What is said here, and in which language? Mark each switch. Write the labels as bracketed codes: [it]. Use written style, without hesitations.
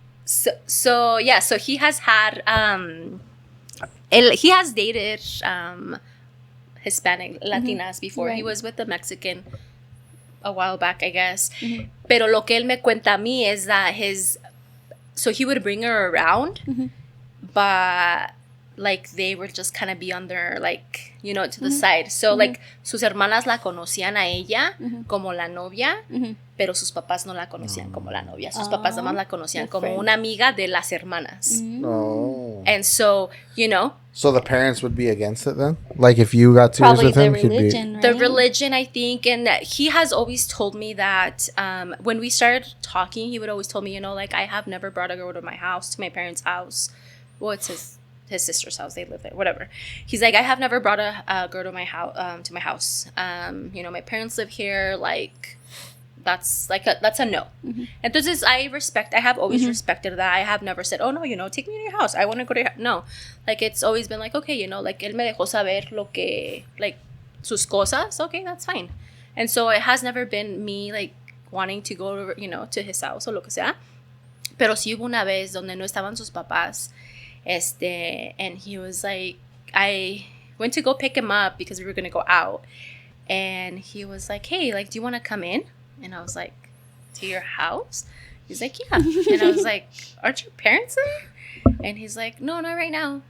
[en] he has had he has dated Hispanic Latinas before. Right. He was with a Mexican a while back, I guess. [es] Pero lo que él me cuenta a mí [en] is that so he would bring her around, but like they would just kind of be on their, like, you know, to the side. So like [es] sus hermanas la conocían a ella como la novia, pero sus papás no la conocían como la novia. Sus papás nada más la conocían como una amiga de las hermanas. [en] Oh. And so, you know, So the parents would be against it then? Like if you got serious probably with him, the he'd be... religion, right? the religion, I think, and that he has always told me that when we started talking, he would always tell me, you know, like, I have never brought a girl to my house, to my parents' house. Well, it's his sister's house. They live there, whatever. He's like, I have never brought a girl to my house. You know, my parents live here. Like, that's a no. [es] Entonces, [en] I have always respected that. I have never said, oh no, you know, take me to your house. I want to go to your house. No, like, it's always been like, okay, you know, like, [es] él me dejó saber lo que, [en] like, [es] sus cosas. [en] Okay, that's fine. And so it has never been me, like, wanting to go, you know, to his house [es] o lo que sea. Pero sí hubo una vez donde no estaban sus papás. [en] And he was like, I went to go pick him up because we were going to go out. And he was like, hey, like, do you want to come in? And I was like, to your house? He's like, yeah. And I was like, aren't your parents there? And he's like, no, not right now.